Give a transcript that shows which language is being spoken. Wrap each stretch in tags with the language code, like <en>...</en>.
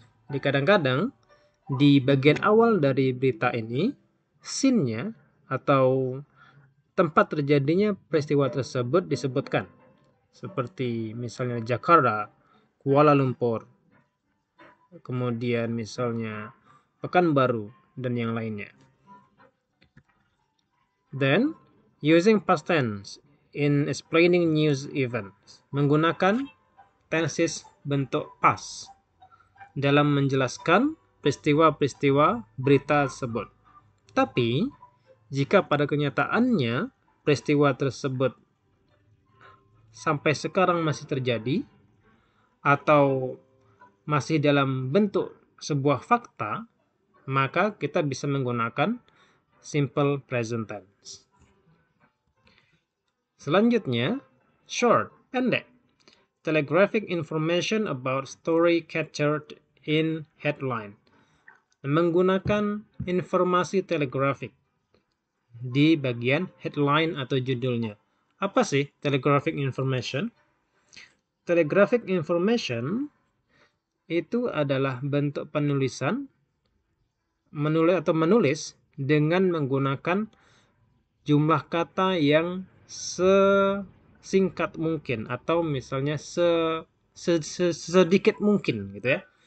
<id>Jadi kadang-kadang di bagian awal dari berita ini, scene-nya atau tempat terjadinya peristiwa tersebut disebutkan. Seperti misalnya Jakarta, Kuala Lumpur, kemudian misalnya Pekanbaru, dan yang lainnya.</id> <en>Then, using past tense in explaining news events.</en> <id>Menggunakan tenses bentuk past dalam menjelaskan peristiwa-peristiwa berita tersebut. Tapi, jika pada kenyataannya peristiwa tersebut sampai sekarang masih terjadi atau masih dalam bentuk sebuah fakta, maka kita bisa menggunakan simple present tense. Selanjutnya, short, pendek.</id> <en>Telegraphic information about story captured in headline.</en> <id>Menggunakan informasi telegrafik di bagian headline atau judulnya. Apa sih telegraphic information? Telegraphic information itu adalah bentuk penulisan, menulis dengan menggunakan jumlah kata yang sesingkat mungkin atau misalnya sedikit mungkin gitu ya.</id>